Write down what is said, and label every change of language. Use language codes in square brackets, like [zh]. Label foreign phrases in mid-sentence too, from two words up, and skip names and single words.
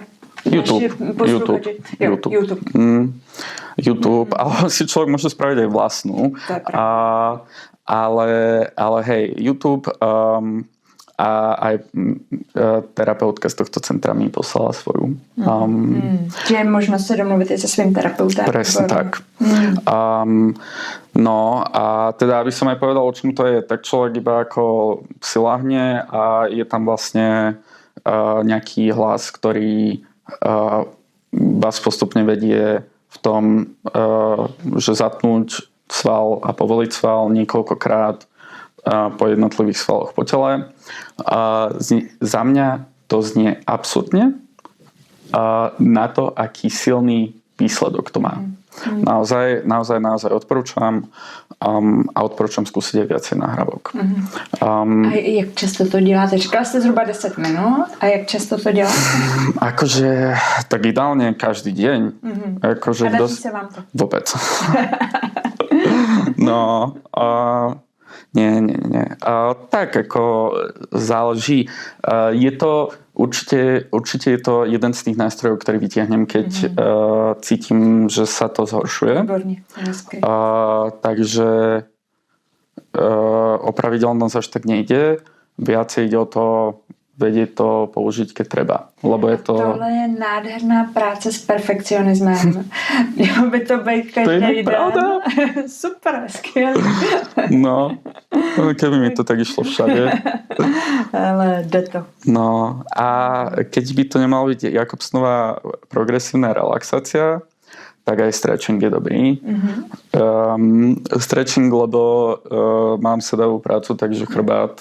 [sk] YouTube. Ale si človek môže spraviť aj vlastnú. Ale hej, YouTube a aj terapeutka z tohto centra mi poslala svoju. [cs] Že je možnost se domluvit i se svým terapeutem. [sk] Presne tak. No a teda, aby som aj povedal, o čom to je, tak človek iba ako si lahne a je tam vlastne nejaký hlas, ktorý vás postupne vedie v tom, že zatnúť sval a povoliť sval niekoľkokrát po jednotlivých svaloch po tele. Za mňa to znie absurdne na to, aký silný výsledok to má. Naozaj odporúčam a odporúčam skúsiť aj viacej nahrávok. [cs] A jak často to děláte? Říkala jste zhruba 10 minut. A jak často to děláte? [sk] Akože, tak ideálne každý deň. Akože [cs] a daří se vám to? [sk] Vôbec. No, nie. Tak ako záleží. Je to určite je to jeden z tých nástrojov, ktorý vytiahnem, keď cítim, že sa to zhoršuje. Výborne. Takže o pravidelnosť až tak nejde. Viacej ide o to vedieť to použiť, keď treba. Lebo je to... [cs] Tohle je nádherná práce s perfekcionismem. Mělo by to být každý den. Pravda. Super, skvělý. [sk] No, keby mi to tak išlo všade. [cs] Ale jde to. [sk] No a keď by to nemalo byť Jakobsnová progresívna relaxácia, tak aj stretching je dobrý. Stretching, lebo mám sedavú prácu, takže chrbát